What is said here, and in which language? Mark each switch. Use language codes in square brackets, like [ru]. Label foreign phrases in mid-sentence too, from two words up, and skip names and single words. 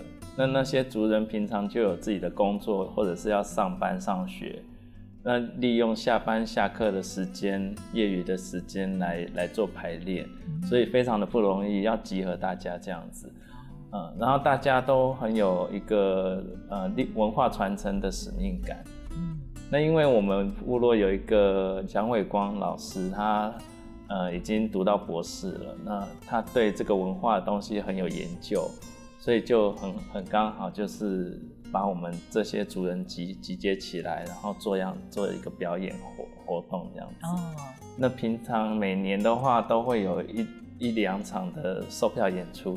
[zh] 那些族人平常就有自己的工作，或者是要上班上學，那利用下班下課的時間、業餘的時間來做排練，所以非常的不容易，要集合大家這樣子。然後大家都很有一個文化傳承的使命感。那因為我們部落有一個蔣偉光老師，他已經讀到博士了，那他對這個文化的東西很有研究，所以就很剛好，就是把我們這些族人集結起來，然後做一個表演活動這樣子。那平常每年的話都會有 1-2场的售票演出。